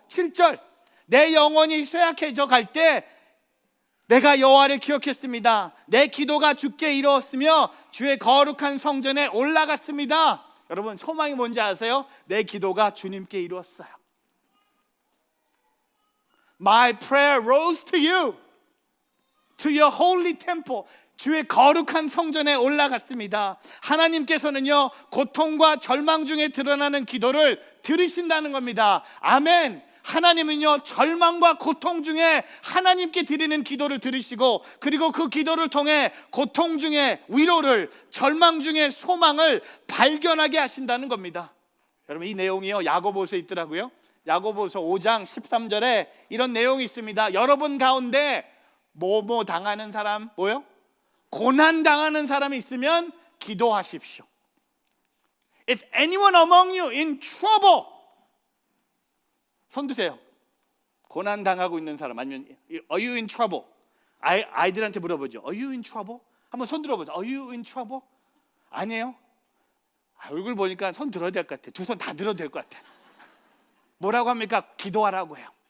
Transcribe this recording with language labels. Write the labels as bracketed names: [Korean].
[Korean] 7절, 내 영혼이 쇠약해져 갈 때 내가 여호와를 기억했습니다. 내 기도가 주께 이루었으며 주의 거룩한 성전에 올라갔습니다. 여러분 소망이 뭔지 아세요? 내 기도가 주님께 이루었어요. [English] My prayer rose to you, to your holy temple. [Korean] 주의 거룩한 성전에 올라갔습니다. 하나님께서는요 고통과 절망 중에 드러나는 기도를 들으신다는 겁니다. 아멘. 하나님은요 절망과 고통 중에 하나님께 드리는 기도를 들으시고, 그리고 그 기도를 통해 고통 중에 위로를, 절망 중에 소망을 발견하게 하신다는 겁니다. 여러분 이 내용이요 야고보서에 있더라고요. 야고보서 5장 13절에 이런 내용이 있습니다. 여러분 가운데 뭐뭐 당하는 사람, 뭐요? 고난 당하는 사람이 있으면 기도하십시오. [English] If anyone among you in trouble, [Korean] 손 드세요. 고난 당하고 있는 사람, 아니면 [English] Are you in trouble? [Korean] 아이들한테 물어보죠. [English] Are you in trouble? [Korean] 한번 손 들어보죠. [English] Are you in trouble? [Korean] 아니에요? 얼굴 보니까 손 들어야 될 것 같아. 두 손 다 들어도 될 것 같아. 뭐라고 합니까? 기도하라고 해요.